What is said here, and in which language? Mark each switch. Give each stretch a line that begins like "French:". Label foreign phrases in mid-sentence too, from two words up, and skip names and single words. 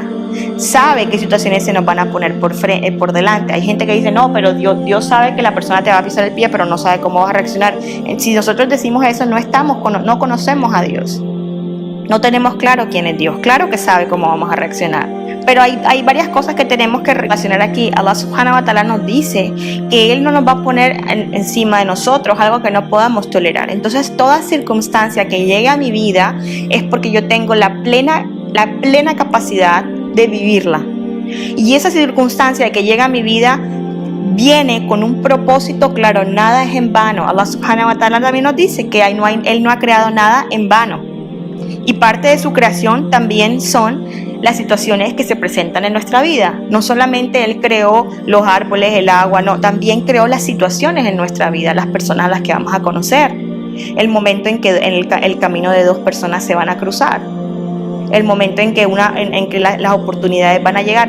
Spanish: Sabe qué situaciones se nos van a poner por delante. Hay gente que dice, no, pero Dios sabe que la persona te va a pisar el pie, pero no sabe cómo vas a reaccionar. Si nosotros decimos eso, no conocemos a Dios. No tenemos claro quién es Dios. Claro que sabe cómo vamos a reaccionar. Pero hay varias cosas que tenemos que relacionar aquí.
Arabic: الله سبحانه وتعالى
Spanish: nos dice que Él no nos va a poner encima de nosotros algo que no podamos tolerar. Entonces, toda circunstancia que llegue a mi vida es porque yo tengo la plena capacidad de vivirla. Y esa circunstancia que llega a mi vida viene con un propósito claro. Nada es en vano.
Arabic: الله سبحانه وتعالى
Spanish: también nos dice que Él no ha creado nada en vano. Y parte de su creación también son las situaciones que se presentan en nuestra vida. No solamente Él creó los árboles, el agua, no, también creó las situaciones en nuestra vida, las personas a las que vamos a conocer, el momento en que el camino de dos personas se van a cruzar, el momento en que las oportunidades van a llegar.